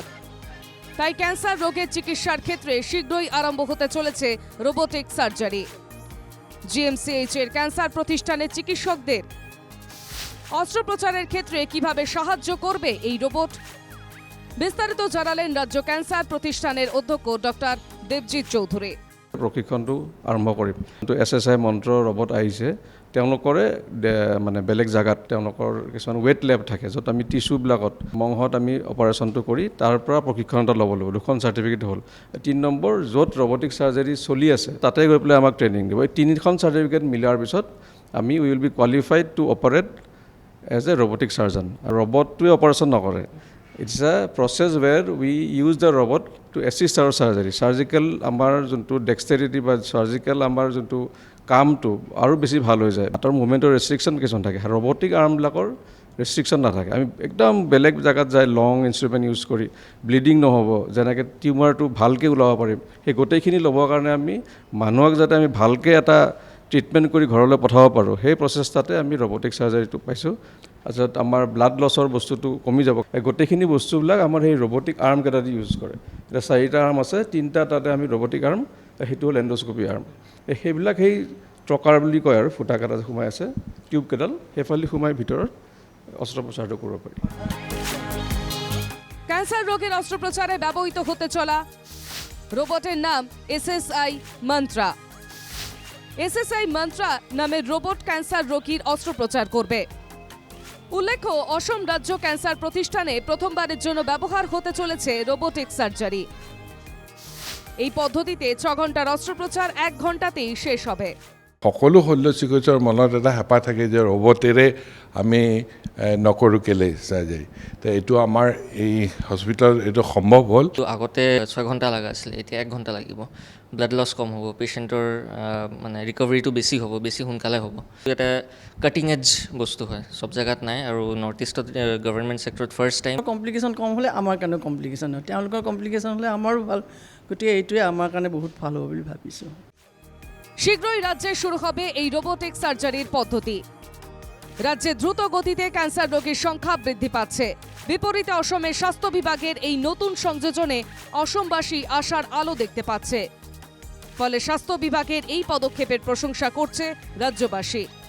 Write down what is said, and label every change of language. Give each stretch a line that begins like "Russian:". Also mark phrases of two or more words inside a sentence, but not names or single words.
Bangla: তাই ক্যান্সার রোগের চিকিৎসার ক্ষেত্রে শীঘ্রই আরম্ভ হতে চলেছে
English: robotic surgery.
Bangla: জিএমসিএইচ এর ক্যান্সার প্রতিষ্ঠানের চিকিৎসকদের অস্ত্রোপচারের ক্ষেত্রে কিভাবে সাহায্য করবে এই রোবট, বিস্তারিত জানালেন
Assamese: ৰাজ্য ক্যান্সার প্ৰতিষ্ঠানৰ অধ্যক্ষ ডক্টৰ দেৱজিৎ চৌধুৰী। প্ৰশিক্ষণটো আৰম্ভ কৰিম। কিন্তু SSI মন্ত্ৰ ৰবট আহিছে, তেওঁলোকৰে মানে বেলেগ জাগাত তেওঁলোকৰ কিছুমান
English: wet lab
Assamese: থাকে, য'ত আমি টিস্যুবিলাকত মংহত আমি অপাৰেশ্যনটো কৰি তাৰ পৰা প্ৰশিক্ষণ এটা ল'ব লাগিব। 2খন চাৰ্টিফিকেট হ'ল। 3 নম্বৰ য'ত
English: robotic surgery
Assamese: চলি আছে তাতে গৈ পেলাই আমাক ট্ৰেইনিং দিব। এই 3খন চাৰ্টিফিকেট মিলাৰ পিছত আমি
English: will be qualified to operate as a robotic surgeon.
Assamese: আৰু ৰবটটোৱে অপাৰেশ্যন নকৰে।
English: It's a process where we use the robot to assist our surgery.
Assamese: Surgical আমাৰ যোনটো dexterity বা surgical আমাৰ যোনটো কামটো আৰু বেছি ভাল হৈ যায়। তাৰ মুভমেণ্টৰ ৰেষ্ট্ৰিকশ্যন কিছুমান থাকে। ৰবটিক আৰ্মবিলাকৰ ৰেষ্ট্ৰিকশ্যন নাথাকে। আমি একদম বেলেগ জেগাত যাই
English: long instrument
Assamese: ইউজ কৰি ব্লিডিং নহ'ব, যেনেকৈ টিউমাৰটো ভালকৈ ওলাব পাৰিম, সেই গোটেইখিনি ল'বৰ কাৰণে আমি মানুহক যাতে আমি ভালকৈ এটা ট্ৰিটমেণ্ট কৰি ঘৰলৈ পঠাব পাৰোঁ, সেই প্ৰচেষ্টাতে আমি
English: robotic surgeryটো
Assamese: পাইছোঁ। তাৰপিছত আমাৰ
English: blood lossৰ
Assamese: বস্তুটো কমি যাব। এই গোটেইখিনি বস্তুবিলাক আমাৰ সেই ৰবটিক আৰ্মকেইটা দি ইউজ কৰে। এতিয়া 4টা আৰ্ম আছে, 3টা তাতে আমি ৰবটিক আৰ্ম, সেইটো হ'ল
English: endoscopy arm.
Assamese: সেইবিলাক সেই ট্ৰকাৰ বুলি কয় আৰু ফুটাকেইটা সোমাই আছে, টিউবকেইডাল সেইফালে সোমাই ভিতৰত অস্ত্ৰোপচাৰটো কৰিব পাৰি।
Bangla: ক্যান্সার রোগের অস্ত্রোপচারে ব্যবহৃত হতে চলা রোবটের নাম SSI মন্ত্রা। SSI মন্ত্রা নামের রোবট ক্যান্সার রোগীর অস্ত্রোপচার করবে। উল্লেখ্য, অসম রাজ্য ক্যান্সার প্রতিষ্ঠানে প্রথমবারের জন্য ব্যবহার হতে চলেছে
English: robotic surgery.
Bangla: এই পদ্ধতিতে 6 ঘণ্টার অস্ত্রোপচার 1 ঘণ্টাতেই শেষ হবে।
Assamese: সকলো শল্য চিকিৎসকৰ মনত এটা হেঁপাহ থাকে যে ৰবটেৰে আমি নকৰোঁ কেলে চাৰ্জাৰী। তো এইটো আমাৰ এই হস্পিটেল এইটো সম্ভৱ হ'ল। আগতে 6 ঘণ্টা লগা আছিল, এতিয়া 1 ঘণ্টা লাগিব।
English: blood loss
Assamese: কম হ'ব, পেচেণ্টৰ মানে ৰিকভাৰীটো বেছি হ'ব, বেছি সোনকালে হ'ব। এটা
English: cutting edge
Assamese: বস্তু হয়, চব জেগাত নাই। আৰু
English: North Eastত government sectorত first time।
Assamese: কমপ্লিকেশ্যন কম হ'লে আমাৰ কাৰণে কমপ্লিকেশ্যন হয়, তেওঁলোকৰ কমপ্লিকেশ্যন হ'লে আমাৰো ভাল। গতিকে এইটোৱে আমাৰ কাৰণে বহুত ভাল হ'ব বুলি ভাবিছোঁ।
Bangla: শীঘ্রই রাজ্যে শুরু হবে এই
English: robotic surgeryর
Bangla: পদ্ধতি। রাজ্যে দ্রুত গতিতে ক্যান্সার রোগীর সংখ্যা বৃদ্ধি পাচ্ছে। বিপরীতে অসমের স্বাস্থ্য বিভাগের এই নতুন সংযোজনে অসমবাসী আশার আলো দেখতে পাচ্ছে। ফলে স্বাস্থ্য বিভাগের এই পদক্ষেপের প্রশংসা করছে রাজ্যবাসী।